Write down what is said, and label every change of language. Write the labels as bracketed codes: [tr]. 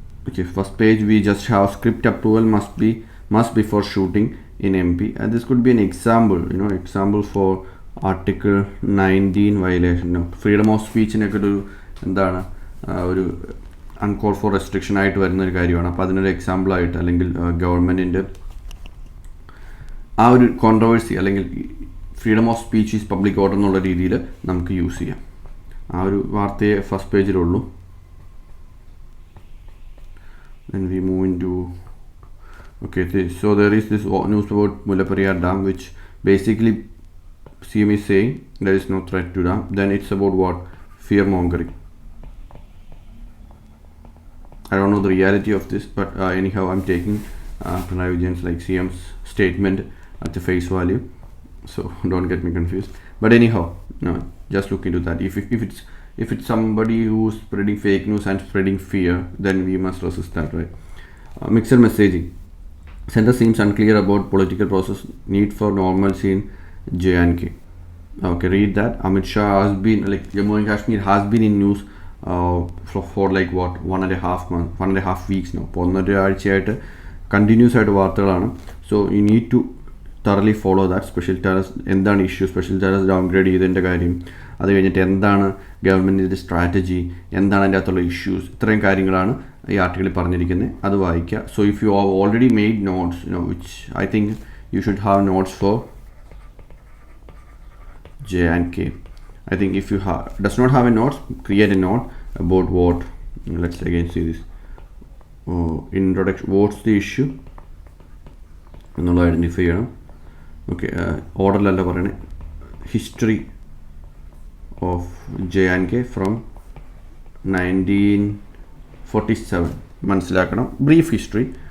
[en] Okay, first page we just have script approval must be for shooting in MP, and this could be an example for Article 19 violation. [ml] Freedom of സ്പീച്ചിനൊക്കെ ഒരു എന്താണ് ഒരു അൺകോൾ four restriction ആയിട്ട് വരുന്നൊരു കാര്യമാണ്. അപ്പോൾ അതിനൊരു എക്സാമ്പിളായിട്ട് അല്ലെങ്കിൽ ഗവൺമെൻറ്റിൻ്റെ ആ ഒരു കോൺട്രവേഴ്സി അല്ലെങ്കിൽ freedom of speech is public order എന്നുള്ള രീതിയിൽ നമുക്ക് യൂസ് ചെയ്യാം. ആ ഒരു വാർത്തയെ first പേജിലുള്ളൂ. [en] Then we move into so there is this news about Mullaperiyar Dam, which basically CM is saying there is no threat to dam. Then it's about what? Fear mongering. I don't know the reality of this, but anyhow I'm taking Pinarayi Vijayan's like CM's statement at the face value, so don't get me confused. But anyhow, no, just look into that. If it's somebody who's spreading fake news and spreading fear, then we must resist that, right? Mixed messaging. Center seems unclear about political process need for normalcy in J&K. Okay, read that. Amit Shah has been like Jammu and Kashmir has been in news for like what 1.5 weeks now. [ml] ഒന്നര ആഴ്ചയായിട്ട് continuous ആയിട്ട് വാർത്തകളാണ്. [en] So you need to thoroughly follow that. [ml] Special terrace എന്താണ് issue, special terrace downgrade ചെയ്തതിൻ്റെ കാര്യം, അത് കഴിഞ്ഞിട്ട് എന്താണ് ഗവൺമെൻറ്റിൻ്റെ സ്ട്രാറ്റജി, എന്താണ് അതിൻ്റെ അകത്തുള്ള ഇഷ്യൂസ്, ഇത്രയും കാര്യങ്ങളാണ് ഈ ആർട്ടിക്കിളിൽ പറഞ്ഞിരിക്കുന്നത്. അത് വായിക്കുക. [en] So if you have already made notes which I think you should have notes for J&K. I think if you does not have a notes, create a note about what. Let's again see this introduction. What's the issue [ml] എന്നുള്ള identify ചെയ്യണം. Okay, ഓർഡറിലല്ല പറയണേ. [en] history of J&K from 1947 [ml] മനസ്സിലാക്കണം. Brief history.